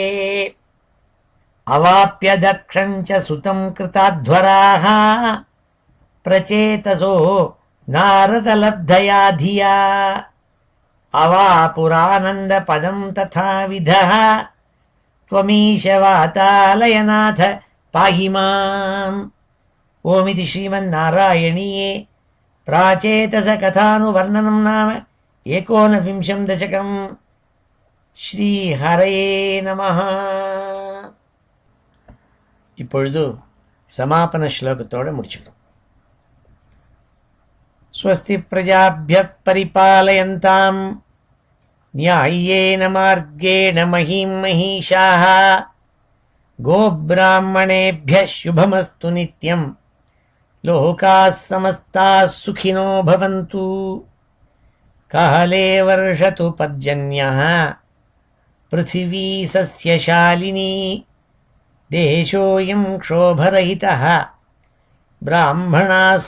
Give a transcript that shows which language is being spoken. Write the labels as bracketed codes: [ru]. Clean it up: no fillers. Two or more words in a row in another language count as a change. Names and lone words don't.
[sa] अवाप्य दक्षं च सुतं कृताध्वराः प्रचेतसो नारदलब्धया धिया अवापुरानन्दपदं तथाविधः त्वमीश वातालयनाथ पाहि माम्। ओमिति श्रीमन्नारायणीये प्राचेतस कथानुवर्णनं नाम एकोनविंशं दशकम्। श्रीहरये नमः. [ta] இப்பொழுது சமாபன ஸ்லோகத்தோடு முடிச்சுக்கிறோம். [sa] स्वस्ति प्रजाभ्यः परिपालयन्ताम् न्याय्येन मार्गेण महीं महिषाः गोब्राह्मणेभ्यः शुभमस्तु नित्यं लोकाः समस्ताः सुखिनो भवन्तु. काले वर्षतु पर्जन्यः पृथिवी सस्यशालिनी देशोऽयं क्षोभरहितः ब्राह्मणाः